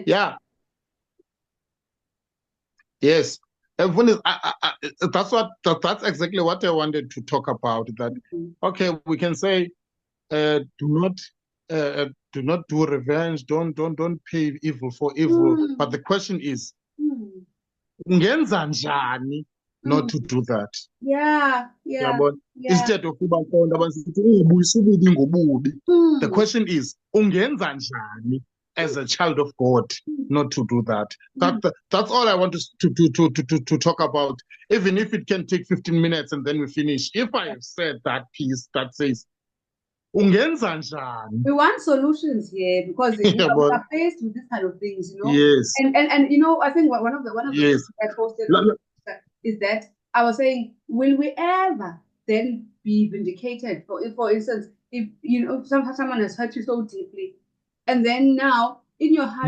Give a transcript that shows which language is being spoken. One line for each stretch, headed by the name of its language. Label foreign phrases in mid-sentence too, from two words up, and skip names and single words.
English: Yeah. Yes. That's exactly what I wanted to talk about. That okay, we can say, do not do revenge. Don't pay evil for evil. But the question is,
Xhosa: ungenza njani
English: not to do that? Yeah. Instead of the question is,
Xhosa: ungenza njani
English: as a child of God not to do that? That's all I want to talk about, even if it can take 15 minutes and then we finish. If I have said that piece that says,
Xhosa: ungenza njani?
English: We want solutions here because we are faced with this kind of things, Yes. And I think one of the yes. things I posted is that I was saying, will we ever then be vindicated? For instance, if someone has hurt you so deeply, and then now in your heart,